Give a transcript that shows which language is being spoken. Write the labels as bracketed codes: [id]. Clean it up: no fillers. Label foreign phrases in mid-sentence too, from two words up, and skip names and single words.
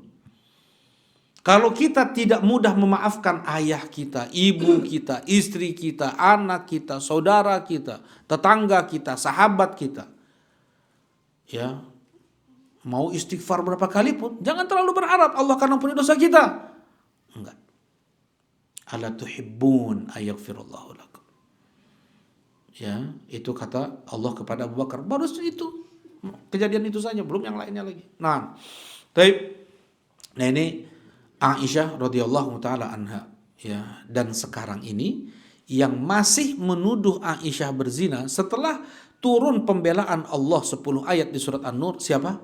[id] Kalau kita tidak mudah memaafkan ayah kita, ibu kita, istri kita, anak kita, saudara kita, tetangga kita, sahabat kita, ya, mau istighfar berapa kali pun, jangan terlalu berharap Allah akan ampuni dosa kita. Enggak. [ar] ألا تحبون أن يغفر الله لكم. [id] Ya, itu kata Allah kepada Abu Bakar. Baru itu kejadian itu saja, belum yang lainnya lagi. Nah, ini Aisyah [ar] رضي الله تعالى عنها, [id] ya, dan sekarang ini yang masih menuduh Aisyah berzina setelah turun pembelaan Allah 10 ayat di surat An-Nur, siapa?